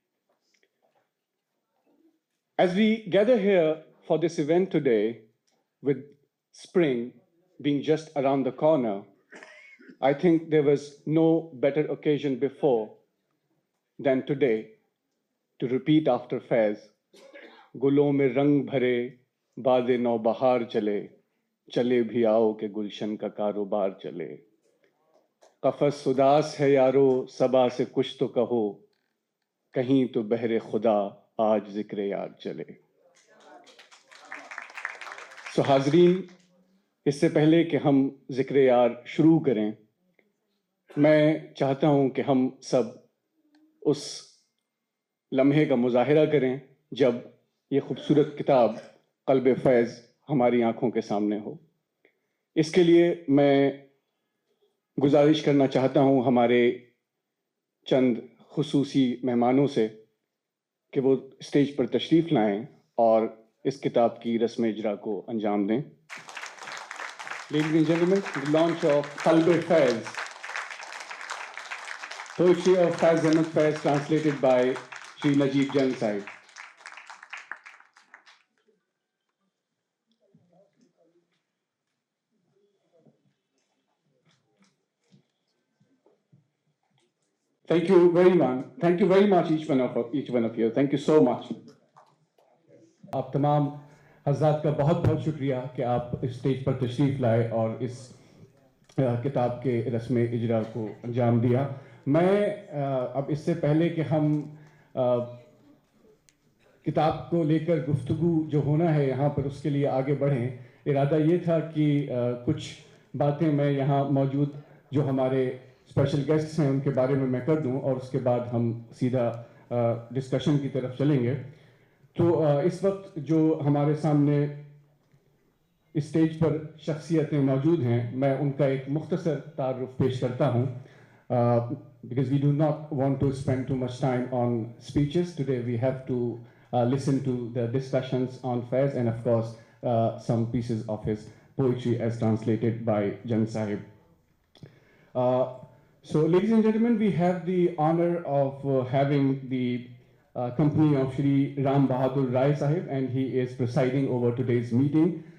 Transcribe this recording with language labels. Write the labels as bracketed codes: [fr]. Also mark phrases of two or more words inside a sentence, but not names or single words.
[en] As we gather here for this event today, with spring being just around the corner, I think there was no better occasion before than today to repeat after Faiz, [ur] گلوں میں رنگ بھرے، بادِ نو بہار چلے، چلے بھی آؤ کہ گلشن کا کاروبار چلے. قفس اداس ہے یارو، صبا سے کچھ تو کہو، کہیں تو بہر خدا, آج ذکر یار چلے. سو حاضرین، اس سے پہلے کہ ہم ذکر یار شروع کریں، میں چاہتا ہوں کہ ہم سب اس لمحے کا مظاہرہ کریں جب یہ خوبصورت کتاب قلب فیض ہماری آنکھوں کے سامنے ہو. اس کے لیے میں گزارش کرنا چاہتا ہوں ہمارے چند خصوصی مہمانوں سے کہ وہ اسٹیج پر تشریف لائیں اور اس کتاب کی رسم اجرا کو انجام دیں. [en] Ladies and gentlemen, the launch of Qalb-e Faiz, poetry of Faiz Ahmed Faiz, translated by Sri Najib Jung Sahib. Thank you very much each one of you. Thank you so much. [ur] آپ تمام حضرات کا بہت بہت شکریہ کہ آپ اسٹیج پر تشریف لائے اور اس کتاب کے رسم اجرا کو انجام دیا. میں اب اس سے پہلے کہ ہم کتاب کو لے کر گفتگو جو ہونا ہے یہاں پر اس کے لیے آگے بڑھیں، ارادہ یہ تھا کہ کچھ باتیں میں یہاں موجود جو ہمارے [en] special guests [ur] ہیں ان کے بارے میں کر دوں اور اس کے بعد ہم سیدھا ڈسکشن کی طرف چلیں گے. تو اس وقت جو ہمارے سامنے اسٹیج پر شخصیتیں موجود ہیں، میں ان کا ایک مختصر تعارف پیش کرتا ہوں. [en] Because we do not want to spend too much time on speeches today, we have to listen to the discussions on Faiz and of course some pieces of his poetry as translated by Jung Sahib. So, ladies and gentlemen, we have the honor of having the company of Shri Ram Bahadur Rai Sahib, and he is presiding over today's meeting.